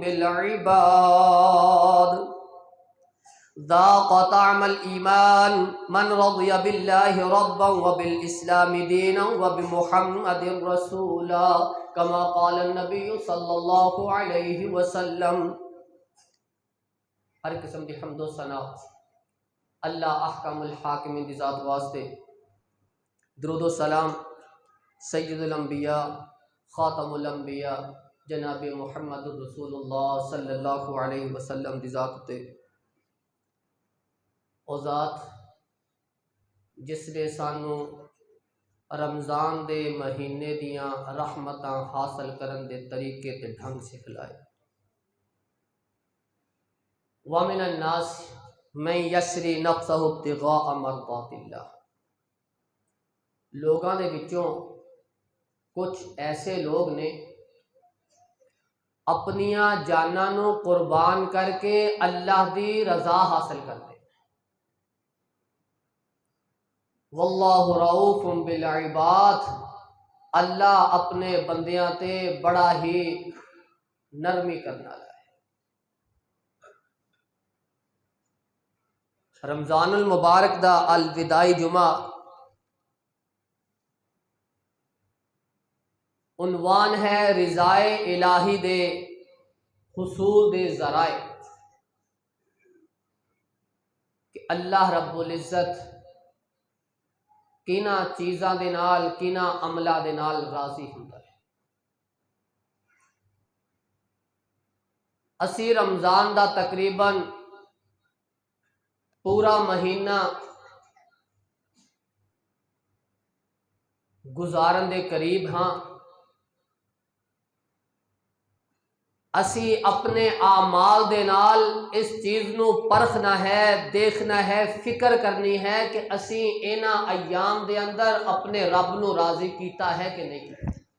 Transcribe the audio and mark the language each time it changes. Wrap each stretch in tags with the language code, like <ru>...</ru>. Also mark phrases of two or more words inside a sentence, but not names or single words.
<ar>بالعباد ذاق طعم الإيمان من رضي بالله ربا وبالإسلام دينا وبمحمد رسولا كما قال النبي صلى الله عليه وسلم۔</ar> <pa>ہر قسم دی حمد و ثنا اللہ</pa> <ar>احکم الحاکمین</ar> <pa>دی ذات واسطے، درود و سلام سید الانبیاء خاتم الانبیاء جناب محمد رسول اللہ</pa> <ar>صلی اللہ علیہ وسلم</ar> <pa>دی ذات تے، او ذات جس نے سانو رمضان دے مہینے دیاں رحمتاں حاصل کرن دے طریقے تے ڈھنگ سکھلائے۔</pa> <ar>وَمِنَ النَّاسِ مَن يَشْرِي نَفْسَهُ ابْتِغَاءَ مَرْضَاتِ اللَّهِ،</ar> <pa>لوگاں دے وچوں کچھ ایسے لوگ نے اپنیاں جاناں نو قربان کر کے اللہ دی رضا حاصل کرتے۔</pa> <ar>واللہ رؤوف بالعباد،</ar> <pa>اللہ اپنے بندیاں تے بڑا ہی نرمی کرنا ہے۔ رمضان المبارک دا الوداعی جمعہ عنوان ہے رضائے الہی دے حصول دے ذرائع، کہ</pa> <ar>اللہ رب العزت</ar> <pa>کینا چیزاں دے نال کینا عملہ دے نال راضی ہوندا ہے۔ اسی رمضان دا تقریباً پورا مہینہ گزارن دے قریب ہاں، اسی اپنے اعمال دے نال اس چیز نو پرکھنا ہے، دیکھنا ہے، فکر کرنی ہے کہ اسی انہاں ایام دے اندر اپنے رب نو راضی کیتا ہے کہ نہیں کیتا۔</pa>